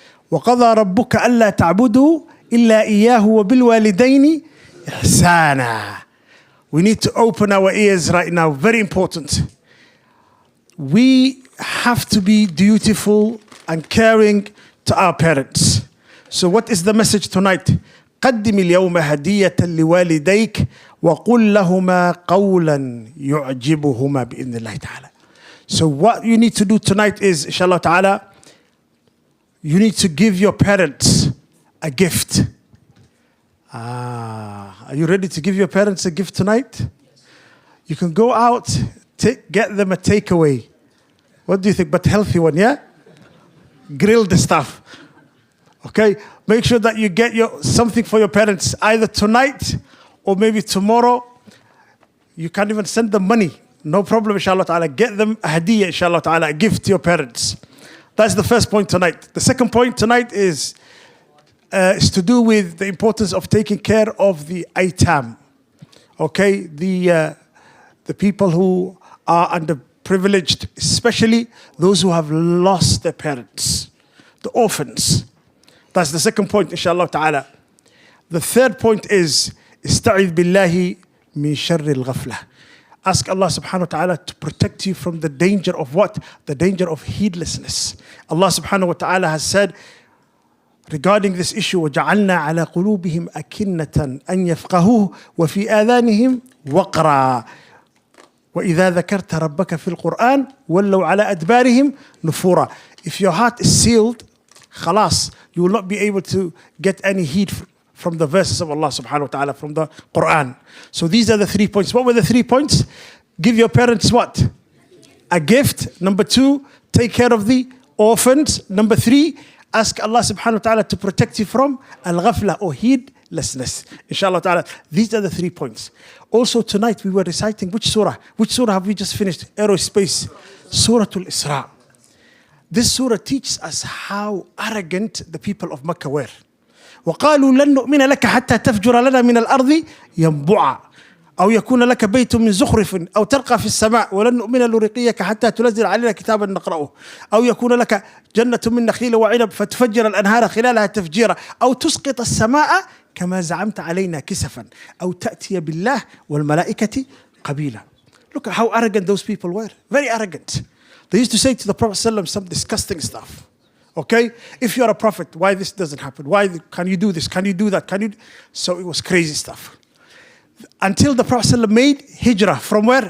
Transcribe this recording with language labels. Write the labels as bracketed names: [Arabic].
[Arabic] وَقَضَى رَبُّكَ أَلَّا تَعْبُدُوا إِلَّا إِيَّاهُ وَبِالْوَالِدَيْنِ إِحْسَانًا. [English] We need to open our ears right now, very important. We have to be dutiful and caring to our parents. So what is the message tonight? [Arabic] قدم اليوم هدية لوالديك وقل لهما قولا يعجبهما بإذن الله تعالى. [English] So what you need to do tonight is, inshallah ta'ala, you need to give your parents a gift. Are you ready to give your parents a gift tonight? You can go out, get them a takeaway. What do you think? But healthy one, yeah? Grill the stuff. Okay? Make sure that you get something for your parents either tonight or maybe tomorrow. You can't even send them money. No problem, inshallah ta'ala. Get them a hadiyah, inshallah ta'ala, a gift to your parents. That's the first point tonight. The second point tonight is to do with the importance of taking care of the aitam. Okay? The people who are underprivileged, especially those who have lost their parents, the orphans. That's the second point, inshallah ta'ala. The third point is, [Arabic] استعذ بالله من شر الغفلة. [English] Ask Allah subhanahu wa ta'ala to protect you from the danger of what? The danger of heedlessness. Allah subhanahu wa ta'ala has said regarding this issue, [Arabic] وَجَعَلْنَا عَلَى قُلُوبِهِمْ أَكِنَّةً أَنْ يَفْقَهُوهُ وَفِي آذَانِهِمْ وَقْرًا وَإِذَا ذَكَرْتَ رَبَّكَ فِي الْقُرْآنِ وَلَّوْا عَلَى أَدْبَارِهِمْ نُفُورًا. [English] If your heart is sealed, khalas, you will not be able to get any heed from the verses of Allah subhanahu wa ta'ala, from the Quran. So these are the 3 points. What were the 3 points? Give your parents what? A gift. Number 2, take care of the orphans. Number 3, ask Allah subhanahu wa ta'ala to protect you from al-ghafla or heedlessness. Inshallah ta'ala. These are the 3 points. Also tonight we were reciting which surah? Which surah have we just finished? Aerospace. Surah Al-Isra. This surah teaches us how arrogant the people of Makkah were. [Arabic] وقالوا لن نؤمن لك حتى تفجر لنا من الأرض ينبوعا أو يكون لك بيت من زخرف أو ترقى في السماء ولن نؤمن لرقيك حتى تنزل علينا كتابا نقرأه أو يكون لك جنة من نخيل وعنب فتفجر الأنهار خلالها تفجيرا أو تسقط السماء كما زعمت علينا كسفا أو تأتي بالله والملائكة قبيلا. [English] Look at how arrogant those people were. Very arrogant. They used to say to the Prophet ﷺ some disgusting stuff. Okay? If you're a prophet, why this doesn't happen? Why can you do this? Can you do that? So it was crazy stuff. Until the Prophet ﷺ made hijrah from where?